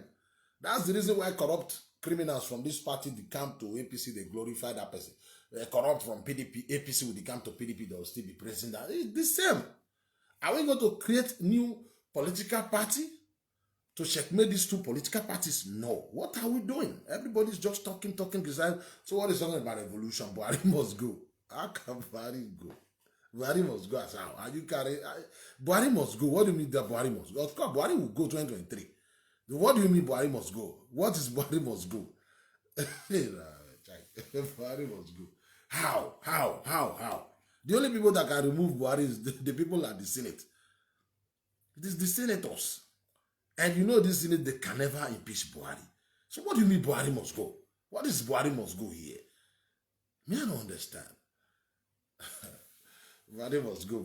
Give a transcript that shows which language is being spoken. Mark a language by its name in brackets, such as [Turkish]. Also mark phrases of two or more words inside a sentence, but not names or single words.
[English] That's the reason why corrupt criminals from this party, they come to APC, they glorify that person. Corrupt from PDP, APC will come to PDP, they will still be praising that. It's the same. Are we going to create new political party to checkmate these two political parties? No. What are we doing? Everybody's just talking, design. So what is talking about revolution? Buhari must go. How can Buhari go? Buhari must go as how? Are you carrying? Buhari must go. What do you mean that Buhari must go? Of course, Buhari will go 2023. What do you mean Buhari must go? What is Buhari must go? Buhari must go. How? The only people that can remove Buhari is the people at the Senate. It is the senators. And you know this Senate, they can never impeach Buhari. So what do you mean Buhari must go? What is Buhari must go here? Me, I don't understand. Buhari must go.